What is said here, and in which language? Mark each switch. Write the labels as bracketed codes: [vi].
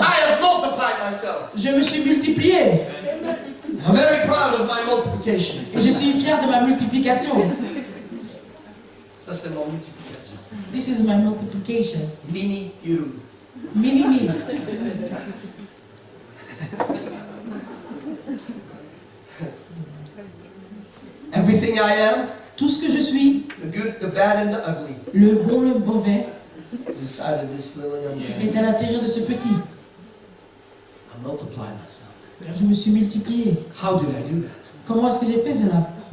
[en] I have multiplied myself. [fr] Je me suis multiplié. [en] I'm very proud of my multiplication. [fr] Et je suis fier de ma multiplication. Ça, c'est mon multiplication. [en] This is my multiplication. Mini you. Mini me. Everything I am, [fr] Tout ce que je suis, [en] the good, the bad, and the ugly, [fr] le bon, le mauvais, [en] is inside of this little young man. [fr] est à l'intérieur de ce petit. [en] I multiplied myself. [fr] Car je me suis multiplié. [en] How did I do that? [fr] Comment est-ce que j'ai fait cela?